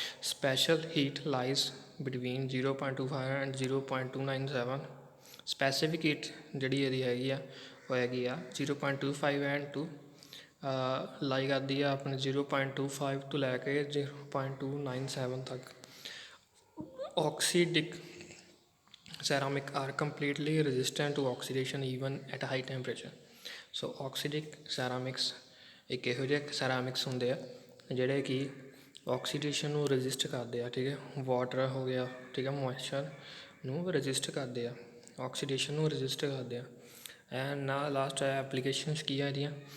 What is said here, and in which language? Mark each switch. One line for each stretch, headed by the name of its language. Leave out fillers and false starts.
English: Special heat lies between 0.25 and 0.297।
Punjabi: Specific heat ਜਿਹੜੀ ਇਹਦੀ ਹੈਗੀ ਆ ਉਹ ਹੈਗੀ ਆ 0.25 ਐਂਡ ਟੂ ਲਾਈ ਕਰਦੀ ਆ ਆਪਣੇ 0.25 ਤੋਂ ਲੈ ਕੇ 0.297 ਤੱਕ।
English: Oxidic ceramic are completely resistant to oxidation even at high temperature।
Punjabi: So ਆਕਸੀਡਿਕ ceramics ਇੱਕ ਇਹੋ ਜਿਹੇ ਸੈਰਾਮਿਕਸ ਹੁੰਦੇ ਆ ਜਿਹੜੇ ਕਿ ਆਕਸੀਡੇਸ਼ਨ ਨੂੰ ਰਜਿਸਟ ਕਰਦੇ ਆ, ਠੀਕ ਹੈ। ਵਾਟਰ ਹੋ ਗਿਆ, ਠੀਕ ਹੈ, ਮੋਇਸਚਰ ਨੂੰ ਰਜਿਸਟ ਕਰਦੇ ਆ, ਆਕਸੀਡੇਸ਼ਨ ਨੂੰ ਰਜਿਸਟ ਕਰਦੇ ਆ।
English: and ਨਾ last applications
Punjabi: ਕੀ ਆ ਇਹਦੀਆਂ?